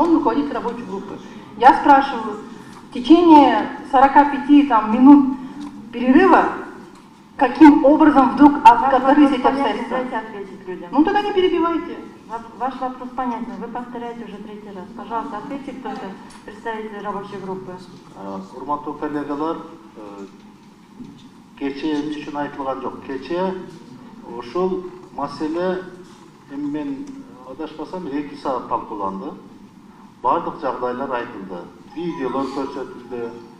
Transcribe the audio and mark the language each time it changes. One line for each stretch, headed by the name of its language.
Russian: Он руководитель рабочей группы. Я спрашиваю, в течение 45 минут перерыва, каким образом вдруг открылись эти обстоятельства? Дайте ответить людям. Ну тогда не перебивайте. Ваш вопрос понятен. Вы повторяете уже 3-й раз. Пожалуйста, ответьте кто-то, представитель рабочей группы.
Kyrgyz: Урматтуу коллегалар, кечээ эмне үчүн айтылган жок? Кечээ ошол маселе эми мен адашпасам 2 saat талкууланды. Бардык жагдайлар айтылды. Видеолор көрсөтүлдү.